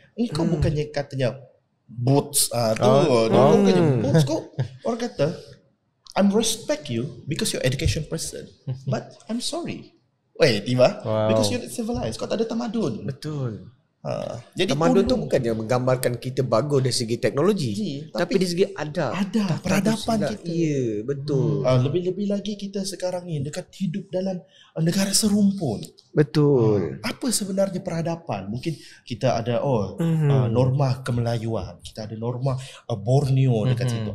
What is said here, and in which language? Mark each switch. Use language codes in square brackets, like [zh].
[ms] Engkau bukannya katanya boots bukannya boots kau. Orang kata [en] I'm respect you because you're education person, but I'm sorry. Because you're not civilized. [ms] Kau tak ada tamadun. Betul. Jadi tamadun tu bukannya menggambarkan kita bagus dari segi teknologi, tapi dari segi ada peradaban kita. Ya, betul. Lebih-lebih lagi kita sekarang ni dekat hidup dalam negara serumpun. Betul. Apa sebenarnya peradaban? Mungkin kita ada norma kemelayuan, kita ada norma Borneo dekat situ.